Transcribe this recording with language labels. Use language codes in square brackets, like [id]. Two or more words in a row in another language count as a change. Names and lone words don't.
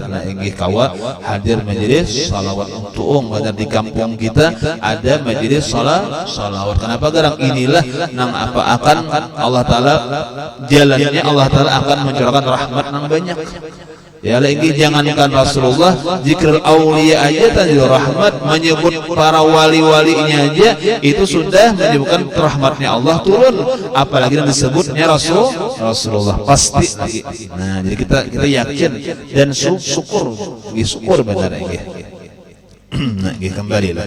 [bjn] Nah ingin kawa hadir majelis salawat, untung ada di kampung kita ada majelis salawat. Kenapa garang inilah nang apa akan Allah Taala jalannya Allah Taala akan mencurahkan rahmat nang banyak. [id] Ya lagi jangankan Rasulullah, [ar] ذكر الأولياء [id] aja tanzil rahmat, menyebut para wali-walinya aja itu sudah menyebutkan rahmatnya Allah turun, apalagi yang disebutnya Rasulullah pasti. Nah jadi kita yakin dan syukur benar ya. Nah kembali lah.